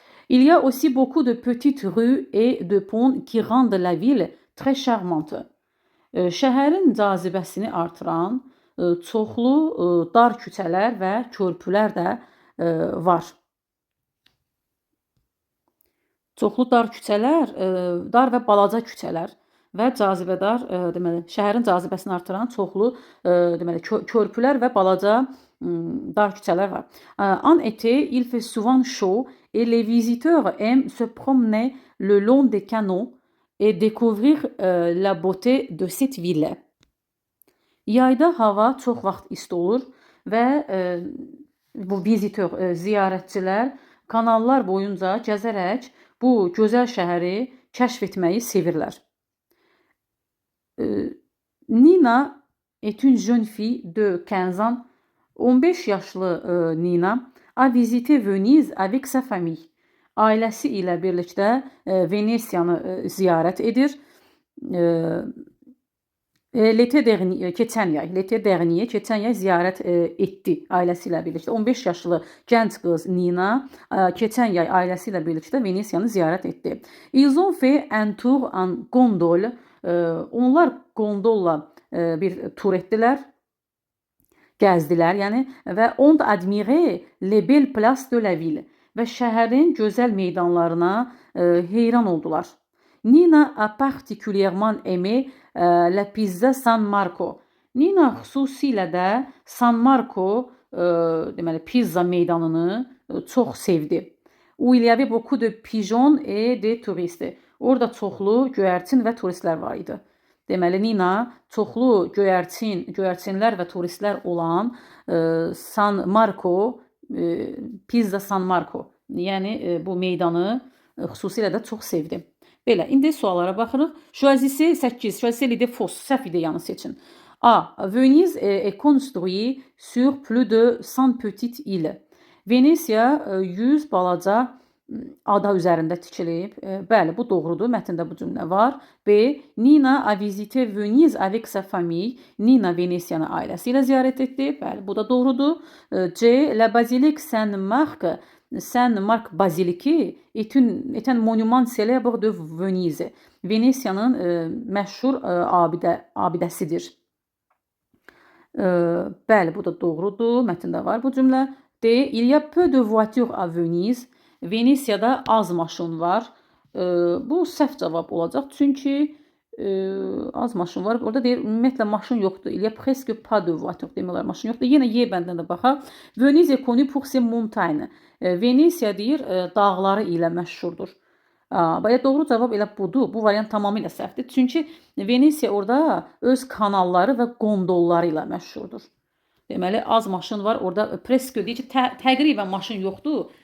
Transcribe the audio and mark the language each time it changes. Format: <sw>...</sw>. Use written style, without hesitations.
<fr>Il y a aussi beaucoup de petites rues et de ponts qui rendent la ville très charmante.</fr> <az>Şəhərin cazibəsini artıran çoxlu dar küçələr və körpülər də var. Çoxlu dar küçələr, dar və balaca küçələr və cazibədar, deməli, şəhərin cazibəsini artıran çoxlu, deməli, körpülər və balaca dar küçələr var.</az> <fr>En été, il fait souvent chaud et les visiteurs aiment se promener le long des canaux et découvrir la beauté de cette ville.</fr> <az>Yayda hava çox vaxt isti olur və bu vizitor, ziyarətçilər kanallar boyunca gəzərək bu gözəl şəhəri kəşf etməyi sevirlər.</az> <fr>Nina est une jeune fille de 15 ans.</fr> <az>15 yaşlı</az> <fr>Nina a visité Venise avec sa famille.</fr> <az>Ailəsi ilə birlikdə Venesiyanı ziyarət edir. Keçən yay ziyarət etdi ailəsi ilə birlikdə. 15 yaşlı gənc qız Nina keçən yay ailəsi ilə birlikdə Venesiyanı ziyarət etdi.</az> <fr>Ils ont fait un tour en gondole.</fr> <az>Onlar gondolla bir tur etdilər, gəzdilər, yəni və</az> <fr>ont admiré les belles places de la ville</fr> <az>və şəhərin gözəl meydanlarına heyran oldular.</az> <fr>Nina a particulièrement aimé la pizza San Marco.</fr> <az>Nina xüsusilə də San Marco, deməli, pizza meydanını çox sevdi.</az> <fr>Où il y avait beaucoup de pigeons et de touristes.</fr> <az>Orada çoxlu göyərçin və turistlər var idi. Deməli, Nina çoxlu göyərçinlər və turistlər olan San Marco, Pizza San Marco, yəni bu meydanı xüsusilə də çox sevdi. Belə, indi suallara baxırıq.</az> <fr>Choisissez 8. Choisissez l'idée fausse.</fr> <az>Səhv ideyanı seçin.</az> <fr>A. Venise est construit sur plus de 100 petites îles.</fr> <az>Venesiya 100 balaca ada üzərində tikilib. Bəli, bu doğrudur. Mətndə bu cümlə var. B.</az> <fr>Nina a visité Venise avec sa famille.</fr> <az>Nina Venesiyanı ailəsi ilə ziyarət etdi. Bəli, bu da doğrudur. C.</az> <fr>La basilique Saint-Marc. Saint-Marc baziliki est un monument célèbre de Venise.</fr> <az>Venesiyanın məşhur abidəsidir. Bəli, bu da doğrudur. Mətndə var bu cümlə. D.</az> <fr>Il y a peu de voitures à Venise.</fr> <az>Venesiyada az maşın var. Bu səhv cavab olacaq. Çünki az maşın var. Orada deyir, ümumiyyətlə maşın yoxdur.</az> <fr>Il y a presque pas de voiture</fr> <az>demirlər, maşın yoxdur. Yenə Y bəndən də baxaq.</az> <fr>Venise est connu pour ses montagnes.</fr> <az>Venesiya deyir, dağları ilə məşhurdur. Baya doğru cavab elə budur. Bu variant tamamilə səhvdir. Çünki Venesiya orada öz kanalları və gondolları ilə məşhurdur. Deməli, az maşın var. Orada presque deyir ki, təqribən maşın yoxdur.</az>